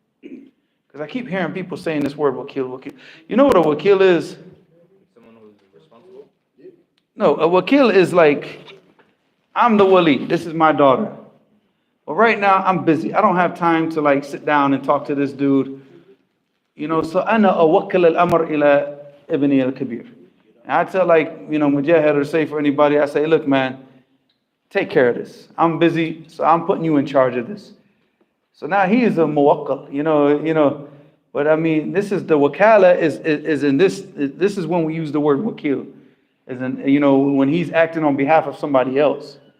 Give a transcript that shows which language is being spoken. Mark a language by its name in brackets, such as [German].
[English] Because I keep hearing people saying this word wakil. You know what a wakil is? Someone who's responsible? No, a wakil is like, I'm the wali. This is my daughter. But right now I'm busy. I don't have time to like sit down and talk to this dude. [Arabic] So أنا أوكل الأمر إلى ابني الكبير. [English] And I tell Mujahid or say for anybody, I say, look, man, take care of this. I'm busy, so I'm putting you in charge of this. So now he is a muwakkal, But I mean, this is the wakala is in this. This is when we use the word wakil, as in when he's acting on behalf of somebody else.